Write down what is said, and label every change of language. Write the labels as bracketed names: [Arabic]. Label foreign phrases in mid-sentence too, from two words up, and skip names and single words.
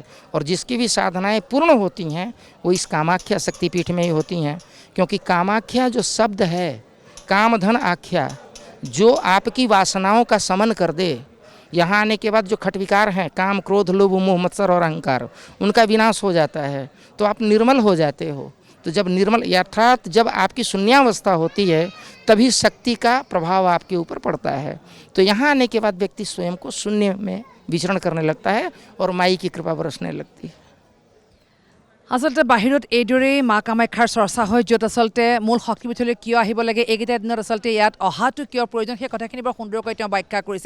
[Hindi] और जिसकी भी साधनाएं पूर्ण होती हैं वो इस कामाख्या शक्तिपीठ में ही होती हैं, क्योंकि कामाख्या जो शब्द है, कामधन आख्या, जो आपकी वासनाओं का समन कर दे, यहाँ आने के बाद जो खटविकार हैं, काम क्रोध लोभ मोह मत्सर और अहंकार, उनका विनाश हो जाता है, तो आप निर्मल हो जाते हो। तो जब निर्मल अर्थात जब आपकी शून्यावस्था होती है तभी शक्ति का प्रभाव आपके ऊपर पड़ता है। तो यहाँ आने के बाद व्यक्ति स्वयं को शून्य में विचरण करने लगता है और माई की कृपा बरसने लगती है। [Assamese] আচলতে বাহিৰত এইদৰেই মা কামাখ্যাৰ চৰ্চা হয়, য'ত আচলতে মূল শক্তিপীঠলৈ কিয় আহিব লাগে, এইকেইটা দিনত আচলতে ইয়াত অহাটো কিয় প্ৰয়োজন, সেই কথাখিনি বৰ সুন্দৰকৈ তেওঁ ব্যাখ্যা কৰিছে।